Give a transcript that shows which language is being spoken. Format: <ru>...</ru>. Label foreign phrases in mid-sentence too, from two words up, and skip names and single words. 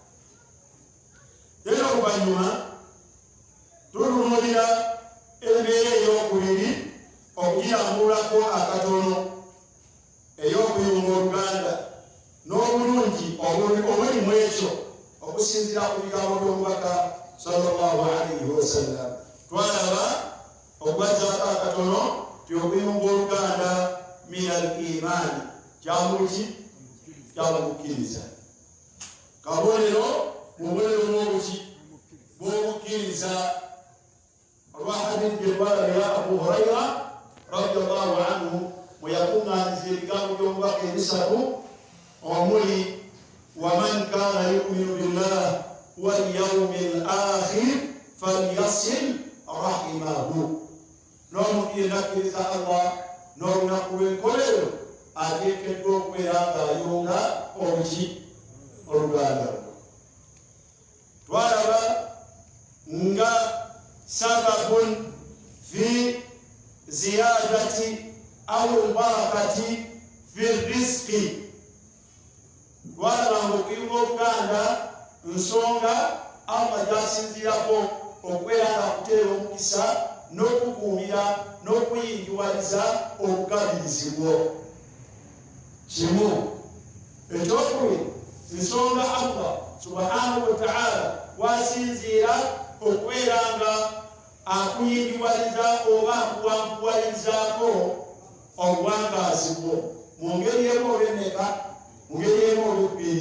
<lg>Era oluvannyuma tutunuulira embeera ey'okubiri, okugirambulako akatono, ey'okuyunga oluganda n'obulungi obuli mu ekyo, okusinziira ku bigambo by'omubaka</lg> <ar>صلى الله عليه وسلم.</ar> <lg>Twalaba okugazzaako akatono ti okuyunga oluganda</lg> <ar>من الإيمان,</ar> <lg>kyamuki kyamukkiriza. Kabonero mubonero bw'obuki bw'obukkiriza. Olwa hadithi ebbala ya Abu Hurayra</lg> <ar>رضي الله عنه</ar> <lg>bwe yakuŋŋaanyiza ebigambo by'omubaka ebisatu omuli</lg> <ar>ومن كان يؤمن بالله واليوم الآخر فليصل رحمه.</ar> <lg>N'omuntu yenna akkiriza Allah n'olunaku lw'enkolero ateekeddwa okubeera nga okutunga obuki oluganda lwo. Twalaba nga</lg> <ar>سبب في زيادة أو بركة في رزق.</ar> <lg>Twalaba nga okuyunga obuganda nsonga Allah gyasinziirako okweranga kuteera omukisa n'okukuumira n'okuyingiwaliza obugabirizi bwo. Kimu ekyokubiri nsonga</lg> <ar>الله سبحانه وتعالى</ar> <lg>wasinziira okweranga akuyingiwaliza oba akuwanguwalizaako obuwangaazi bwo mu ngeri emu oba enneka, mu ngeri emu oba ebbiri.</lg>